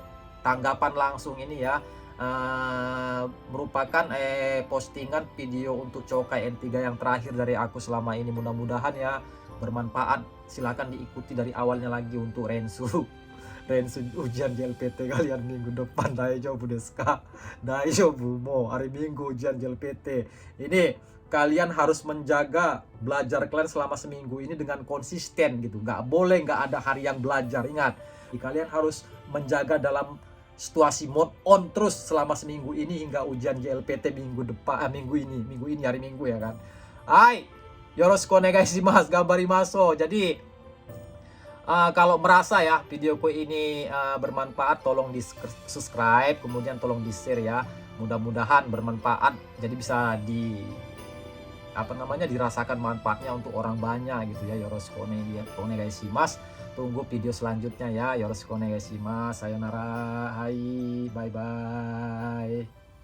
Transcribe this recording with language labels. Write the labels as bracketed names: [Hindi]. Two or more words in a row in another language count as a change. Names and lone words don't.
[Indonesian] Tanggapan langsung ini ya, merupakan postingan video untuk Chokai N3 yang terakhir dari aku selama ini. Mudah-mudahan ya bermanfaat. Silahkan diikuti dari awalnya lagi untuk Rensu ujian JLPT kalian minggu depan. [Japanese] 大丈夫ですか? [Indonesian] Daijoubu mo hari Minggu ujian JLPT. Ini kalian harus menjaga belajar kalian selama seminggu ini dengan konsisten gitu. Nggak boleh nggak ada hari yang belajar. Ingat, kalian harus menjaga dalam situasi [English] mode on [Indonesian] terus selama seminggu ini hingga ujian JLPT minggu depan, minggu ini hari Minggu ya kan. Hai, [Japanese] よろしくお願いします、頑張ります. [Indonesian] Jadi kalau merasa ya videoku ini bermanfaat, tolong di subscribe, kemudian tolong di share ya. Mudah-mudahan bermanfaat, jadi bisa dirasakan manfaatnya untuk orang banyak gitu ya. [Japanese] よろしくお願いします. [Indonesian] Tunggu video selanjutnya ya. [Japanese] よろしくお願いします. さようなら。はい, [English] bye bye.